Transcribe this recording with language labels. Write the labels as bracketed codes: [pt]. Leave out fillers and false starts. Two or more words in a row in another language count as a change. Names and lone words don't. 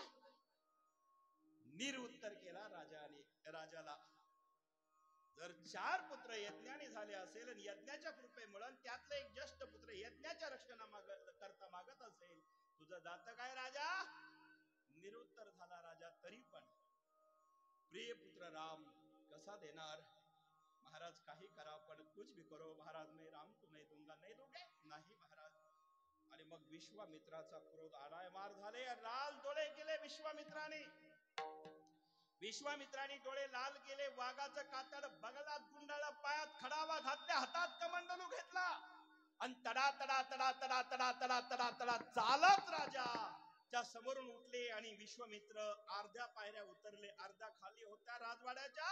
[mr] निरुत्तर केला राजाने. राजाला जर 4 पुत्र यज्ञाने झाले असेल, आणि यज्ञाच्या कृपेमुळे त्यातलं एक ज्येष्ठ पुत्र यज्ञाच्या रक्षणाकरता मागत असेल, तुझं दात काय राजा? निरुत्तर झाला राजा. तरी पण प्रिय पुत्र राम कसा देणार? महाराज काही करा, पण [hi] कुछ भी करो महाराज, मैं राम को नहीं दूंगा. नहीं दोगे? [mr] नाही महाराज. आणि मग विश्वामित्राचा क्रोध आलाय मार झाले, लाल डोळे केले विश्वामित्राने. विश्वामित्राने डोळे लाल केले, वाघाचं कातड बगलात गुंडाळलं, पायात खडावा घातल्या, हातात कमंडलू घेतला, आणि तडा तडा तडा तडा तडा तडा तडा तडा चालत राजा त्या समोरून उठले आणि विश्वामित्र अर्ध्या पायऱ्या उतरले, अर्ध्या खाली होत्या राजवाड्याच्या.